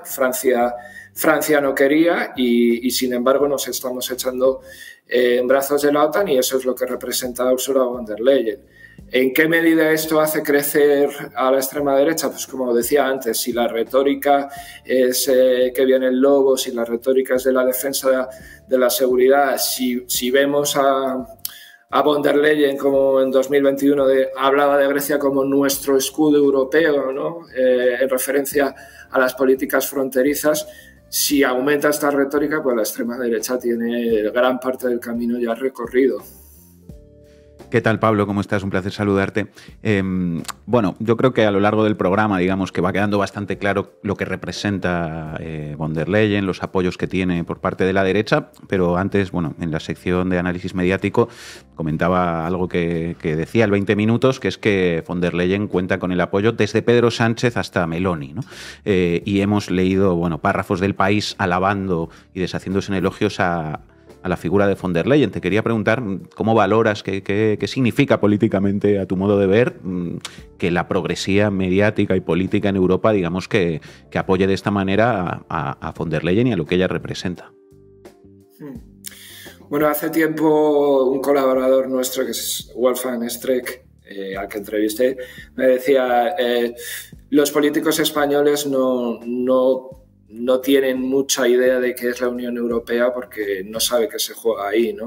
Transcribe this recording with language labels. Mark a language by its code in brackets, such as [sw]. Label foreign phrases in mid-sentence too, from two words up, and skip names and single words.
[es] Francia no quería, y sin embargo nos estamos echando en brazos de la OTAN, y eso es lo que representa Ursula von der Leyen. ¿En qué medida esto hace crecer a la extrema derecha? Pues como decía antes, si la retórica es que viene el lobo, si la retórica es de la defensa de la seguridad, si vemos a von der Leyen, como en 2021 hablaba de Grecia como nuestro escudo europeo, ¿no? En referencia a las políticas fronterizas, si aumenta esta retórica, pues la extrema derecha tiene gran parte del camino ya recorrido. ¿Qué tal, Pablo? ¿Cómo estás? Un placer saludarte. Bueno, yo creo que a lo largo del programa, digamos, que va quedando bastante claro lo que representa von der Leyen, los apoyos que tiene por parte de la derecha, pero antes, bueno, en la sección de análisis mediático comentaba algo que decía el 20 minutos, que es que von der Leyen cuenta con el apoyo desde Pedro Sánchez hasta Meloni, ¿no? Y hemos leído, bueno, párrafos del País alabando y deshaciéndose en elogios a la figura de von der Leyen. Te quería preguntar cómo valoras, qué significa políticamente, a tu modo de ver, que la progresía mediática y política en Europa, digamos, que apoye de esta manera a von der Leyen y a lo que ella representa. Bueno, hace tiempo un colaborador nuestro, que es Wolfgang Streeck, al que entrevisté, me decía, los políticos españoles no tienen mucha idea de qué es la Unión Europea porque no sabe qué se juega ahí, ¿no?